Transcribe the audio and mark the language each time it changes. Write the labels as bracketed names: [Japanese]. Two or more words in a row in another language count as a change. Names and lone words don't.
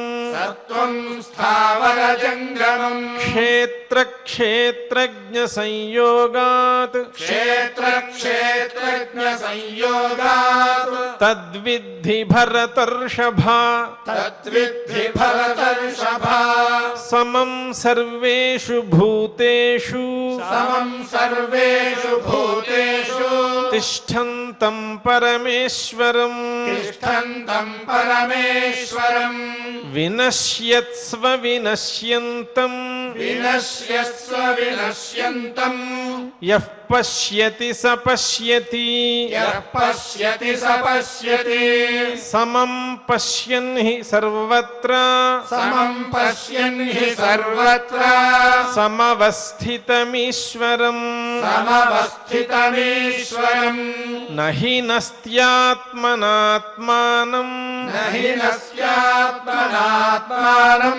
[Sanskrit] సత్వం స్థావరజంగమం క్షేత్రజ్ఞ సంయోగాత్ క్షేత్రజ్ఞ సంయోగాత్ తద్విద్ధి భరతర్షభ తద్విద్ధి భరతర్షభా సమం సర్వేషు భూతేషు సమం సర్వేషు భూతేషు తిష్టంతం పరమేశ్వరం తిష్టంతం పరమేశ్వరం వినశ్యత్స్వ వినశ్యంతం వినశ్యస్వ వినశ్యంతం యః పశ్యతి స పశ్యతి యః పశ్యతి స పశ్యతి సమం పశ్యన్ హి సర్వత్ర సమం పశ్యన్ హి సర్వత్ర సమవస్థితమీశ్వరం సమవస్థితమీశ్వరం నహి నస్త్యాత్మనాత్మానం నహి నస్యాత్మనాత్మానం